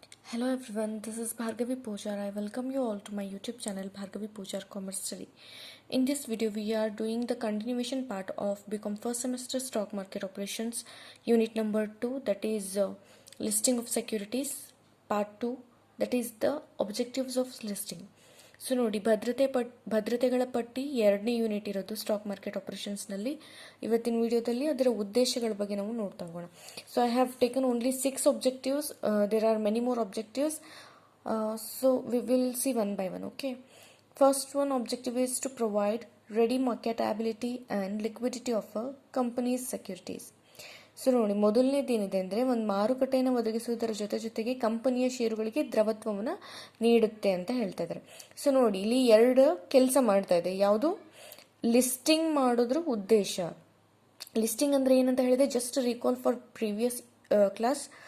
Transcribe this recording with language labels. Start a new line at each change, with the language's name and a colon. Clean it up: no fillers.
English: Hello everyone, this is Bhargavi Pojar. I welcome you all to my YouTube channel Bhargavi Pojar Commerce Study. In this video, we are doing the continuation part of BCom first semester stock market operations unit number 2, that is listing of securities, part 2, that is the objectives of listing.
Kannada: So ನೋಡಿ ಭದ್ರತೆಗಳ ಪಟ್ಟಿ 2ನೇ unit ಇರೋದು stock market ಆಪರೇಷನ್ಸ್ನಲ್ಲಿ. ಇವತ್ತಿನ ವಿಡಿಯೋದಲ್ಲಿ ಅದರ ಉದ್ದೇಶಗಳ ಬಗ್ಗೆ ನಾವು ನೋಡ್ತಾ ಹೋಗೋಣ.
English: So I have taken only 6 objectives. There are many more objectives. So we will see one by one. Okay. First one objective is to provide ready marketability and liquidity of a company's securities.
Kannada: So ನೋಡಿ, ಮೊದಲನೇದೇನಿದೆ ಅಂದರೆ ಒಂದು ಮಾರುಕಟ್ಟೆಯನ್ನು ಒದಗಿಸುವುದರ ಜೊತೆಗೆ ಕಂಪನಿಯ ಷೇರುಗಳಿಗೆ ದ್ರವತ್ವವನ್ನು ನೀಡುತ್ತೆ ಅಂತ ಹೇಳ್ತಾ ಇದ್ದಾರೆ. ಸೊ ನೋಡಿ, ಇಲ್ಲಿ 2 ಕೆಲಸ ಮಾಡ್ತಾ ಇದೆ. ಯಾವುದು? ಲಿಸ್ಟಿಂಗ್ ಮಾಡೋದ್ರ ಉದ್ದೇಶ. ಲಿಸ್ಟಿಂಗ್ ಅಂದರೆ ಏನಂತ ಹೇಳಿದೆ,
English: Just recall for previous class.